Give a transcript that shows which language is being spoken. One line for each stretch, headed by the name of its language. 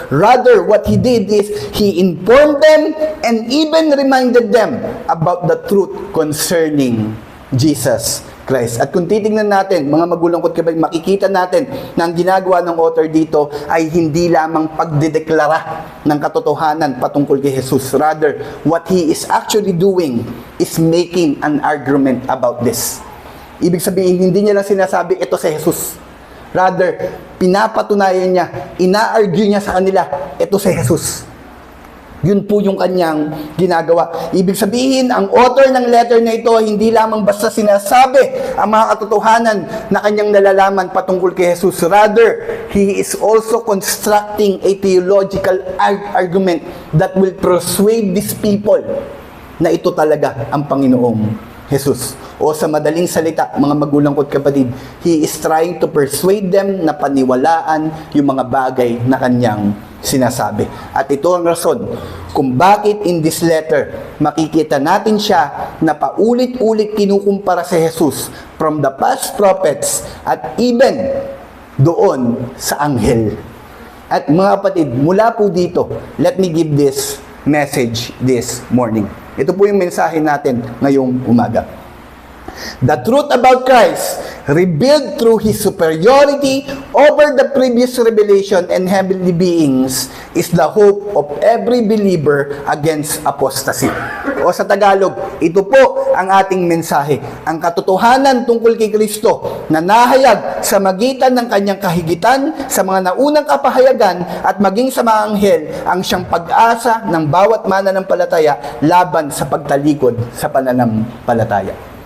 English: Rather, what he did is, he informed them and even reminded them about the truth concerning Jesus Christ.
Filipino: At kung titingnan natin, mga magulang ko't kapatid, makikita natin na ang ginagawa ng author dito ay hindi lamang pagdedeklara ng katotohanan patungkol kay Jesus.
English: Rather, what he is actually doing is making an argument about this.
Filipino: Ibig sabihin, hindi niya lang sinasabi, ito si Jesus. Rather, pinapatunayan niya, ina-argue niya sa kanila, ito si Jesus. Yun po yung kanyang ginagawa. Ibig sabihin, ang author ng letter na ito, hindi lamang basta sinasabi ang mga katotohanan na kanyang nalalaman patungkol kay Jesus.
English: Rather, he is also constructing a theological argument that will persuade these people
Filipino: na ito talaga ang Panginoong Jesus. O sa madaling salita, mga magulang ko't kapatid,
English: he is trying to persuade them
Filipino: na paniwalaan yung mga bagay na kanyang sinasabi. At ito ang rason kung bakit in this letter, makikita natin siya na paulit-ulit kinukumpara si Jesus from the past prophets at even doon sa anghel. At mga kapatid, mula po dito,
English: let me give this message this morning.
Filipino: Ito po yung mensahe natin ngayong umaga.
English: The truth about Christ, revealed through His superiority over the previous revelation and heavenly beings, is the hope of every believer against apostasy.
Filipino: O sa Tagalog, ito po ang ating mensahe. Ang katotohanan tungkol kay Kristo na nahayag sa magitan ng kanyang kahigitan sa mga naunang kapahayagan at maging sa mga anghel ang siyang pag-asa ng bawat mananampalataya laban sa pagtalikod sa pananampalataya.